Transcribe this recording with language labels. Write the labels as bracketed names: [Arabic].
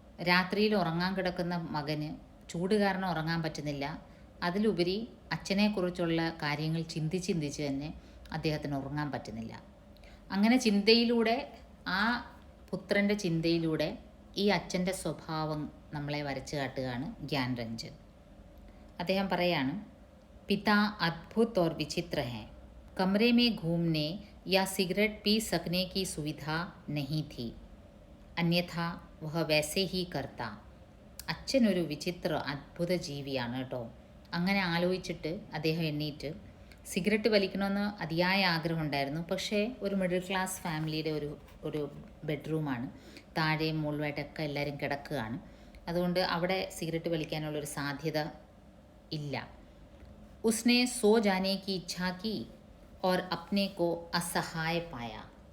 [Malayalam] രാത്രിയിൽ ഉറങ്ങാൻ കിടക്കുന്ന മകന് ചൂട് കാരണം ഉറങ്ങാൻ പറ്റുന്നില്ല. അതിലുപരി അച്ഛനെക്കുറിച്ചുള്ള കാര്യങ്ങൾ ചിന്തിച്ച് തന്നെ അദ്ദേഹത്തിന് ഉറങ്ങാൻ പറ്റുന്നില്ല. അങ്ങനെ ചിന്തയിലൂടെ, ആ പുത്രൻ്റെ ചിന്തയിലൂടെ ഈ അച്ഛൻ്റെ സ്വഭാവം നമ്മളെ വരച്ചു കാട്ടുകയാണ് ഗ്യാൻ രഞ്ജൻ. അദ്ദേഹം പറയാണ്, [Hindi] पिता अद्भुत और विचित्र हैं. कमरे में घूमने या सिगरेट पी सकने की सुविधा नहीं थी, अन्यथा वह वैसे ही करता. [Malayalam] അച്ഛനൊരു വിചിത്ര അദ്ഭുത ജീവിയാണ് കേട്ടോ. അങ്ങനെ ആലോചിച്ചിട്ട് അദ്ദേഹം എണ്ണീറ്റ് സിഗരറ്റ് വലിക്കണമെന്ന് അതിയായ ആഗ്രഹമുണ്ടായിരുന്നു. പക്ഷേ ഒരു മിഡിൽ ക്ലാസ് ഫാമിലിയുടെ ഒരു ബെഡ്റൂമാണ്. താഴെയും മുകളിലായിട്ടൊക്കെ എല്ലാവരും കിടക്കുകയാണ്. അതുകൊണ്ട് അവിടെ സിഗരറ്റ് വലിക്കാനുള്ളൊരു സാധ്യത ഇല്ല. [Hindi] उसने सो जाने की इच्छा की और अपने को असहाय पाया.